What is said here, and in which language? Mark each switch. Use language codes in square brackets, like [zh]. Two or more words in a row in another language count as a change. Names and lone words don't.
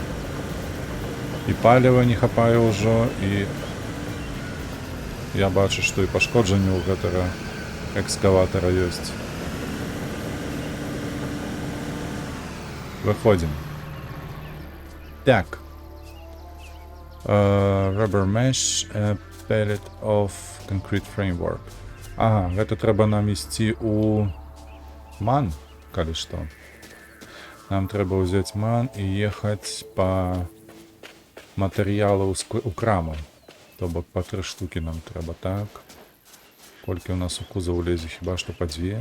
[be] І паліва не хапае ўжо, і я бачу, што і пашкоджанне ў гэтага экскаватара ёсць. Выходзім. Так. [en] Rubber mesh, pellet of concrete framework. [be] Ага, гэта трэба нам ісці ў ман, калі што. Нам трэба ўзяць ман і ехаць па матэрыялу ў краму. То бок па 3 штукі нам трэба, так. Колькі ў нас у кузов лезе, хіба што па 2.